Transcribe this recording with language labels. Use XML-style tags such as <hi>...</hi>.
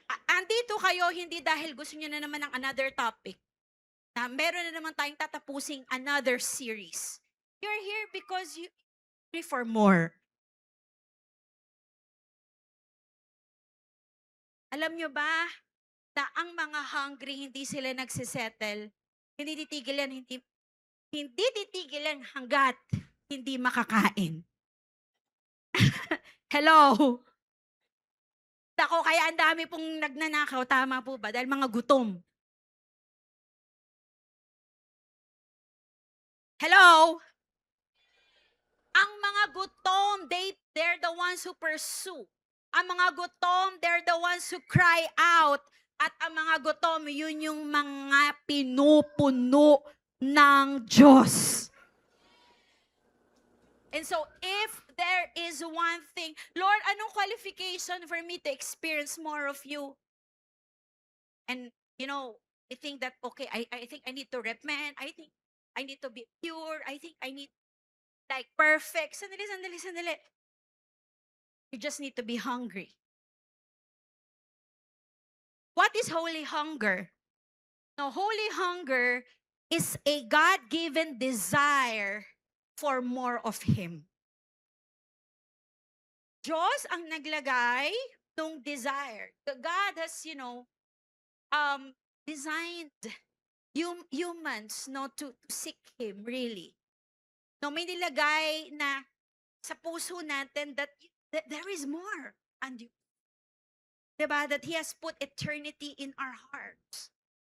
<tl>Andito kayo hindi dahil gusto niyo na naman ng</tl> <en>another topic.</en> <tl>Na meron na naman tayong tatapusing</tl> <en>another series. You're here because you pray for more.</en> <tl>Alam nyo ba na ang mga hungry, hindi sila nagsisettle, hindi titigil yan, hindi titigil yan hanggat hindi makakain. Hello? Ako, kaya ang dami pong nagnanakaw, tama po ba? Dahil mga gutom.</tl> <en>Hello?</en> <tl>Ang mga gutom,</tl> <en>they're the ones who pursue.</en> <tl>Ang mga gutom,</tl> <en>they're the ones who cry out.</en> <tl>At ang mga gutom, yun yung mga pinupuno ng Diyos.</tl> <en>And so, if there is one thing, Lord,</en> <tl>anong</tl> <en>qualification for me to experience more of you? And, you know, I think that, okay, I think I need to repent. I think I need to be pure. I think I need, like, perfect.</en> <tl>Sandali.</tl> <en>You just need to be hungry. What is holy hunger? No, holy hunger is a God-given desire for more of Him.</en> <tl>Diyos ang naglagay ng desire.</tl> <en>God has, designed humans to seek Him, really.</en> <tl>No, may nilagay na sa puso natin</tl> <en>that there is more. And diba? That He has put eternity in our hearts.</en>